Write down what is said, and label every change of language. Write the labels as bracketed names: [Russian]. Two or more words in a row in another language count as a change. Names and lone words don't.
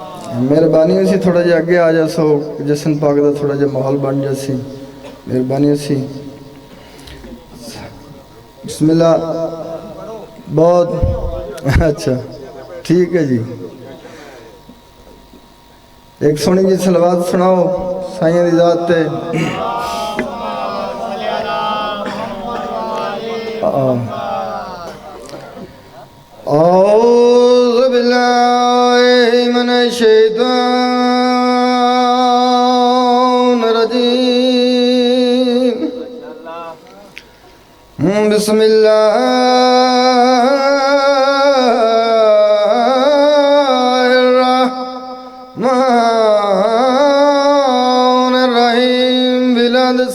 [Saraiki] مہربانی اسی تھوڑا جیہا اگے آ جا سو جشن پاک کا تھوڑا جیہا ماحول بن جاسی مہربانی اسی बिस्मिल्लाह [Urdu] بہت اچھا ٹھیک ہے جی [Saraiki] ایک سوہݨی جی صلوات سناؤ سائیں دی ذات تے [Arabic] أعوذ بالله من الش الشيطان الرجيم بسم الله الرحمن الرحيم بلاد